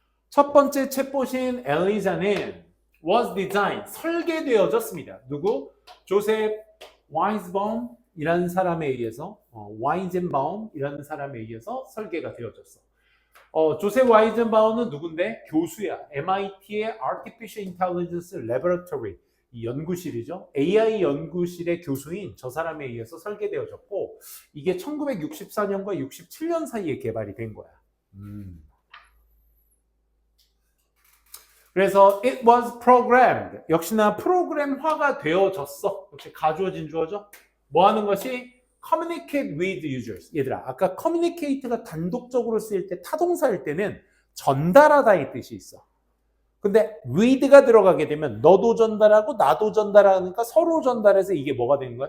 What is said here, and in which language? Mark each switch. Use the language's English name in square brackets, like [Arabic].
[Korean] 첫 번째 챗봇인 엘리자는 [English] was designed, [Korean] 설계되어졌습니다. 누구? 조셉 와이즈바움이라는 사람에 의해서 와이젠바움이라는 사람에 의해서 설계가 되어졌어. 조셉 와이젠바움은 누군데? 교수야. MIT의 Artificial Intelligence Laboratory 이 연구실이죠. AI 연구실의 교수인 저 사람에 의해서 설계되어졌고 이게 1964년과 67년 사이에 개발이 된 거야. 그래서 [English] it was programmed. [Korean] 역시나 프로그램화가 되어졌어. 역시 가주어진 주어죠. 뭐 하는 것이 [English] communicate with users. [Korean] 얘들아, 아까 communicate가 단독적으로 쓰일 때 타동사일 때는 전달하다 이 뜻이 있어. 근데 with가 들어가게 되면 너도 전달하고 나도 전달하니까 서로 전달해서 이게 뭐가 되는 거야?